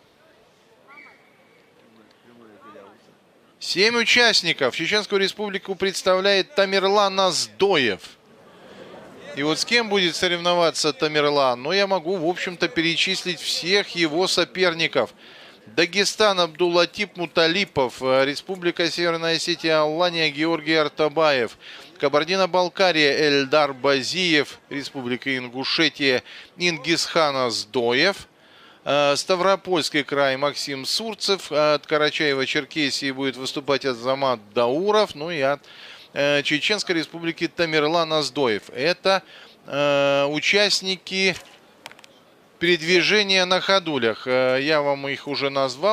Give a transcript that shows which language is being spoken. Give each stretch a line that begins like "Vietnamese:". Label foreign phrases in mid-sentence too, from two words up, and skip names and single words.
Russian: 7 участников. Чеченскую республику представляет Тамерлан Аздоев. И вот с кем будет соревноваться Тамерлан? Ну, я могу, в общем-то, перечислить всех его соперников. Дагестан Абдуллатип Муталипов, Республика Северная Осетия Алания Георгий Артабаев, Кабардино-Балкария Эльдар Базиев, Республика Ингушетия Ингисхан Аздоев, Ставропольский край Максим Сурцев, от Карачаева-Черкесии будет выступать Азамат Дауров, ну и от Чеченской Республики Тамерлан Оздоев. Это участники передвижения на ходулях. Я вам их уже назвал.